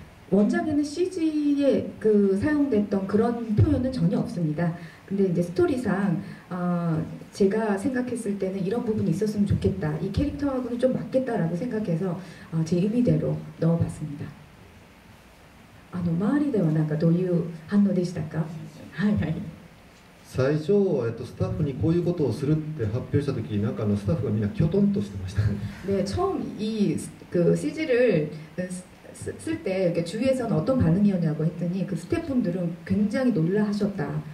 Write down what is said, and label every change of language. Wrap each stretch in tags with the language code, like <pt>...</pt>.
<ko>원작에는 CG에 그 사용됐던 그런 표현은 전혀 없습니다. 근데 이제 스토리상 제가 생각했을 때는 이런 부분이 있었으면 좋겠다. 이 캐릭터하고는 좀 맞겠다라고 생각해서 제 의미대로 넣어봤습니다.</ko> <ja>周りではなんかどういう反応でしたか？はいはい。最初、スタッフにこういうことをするって発表した時、なんかスタッフがみんなきょとんとしてましたね。</ja> <ko>네, 처음 이 그 CG를 쓸 때 주위에서는 어떤 반응이었냐고 했더니 그 스태프분들은 굉장히 놀라하셨다.</ko>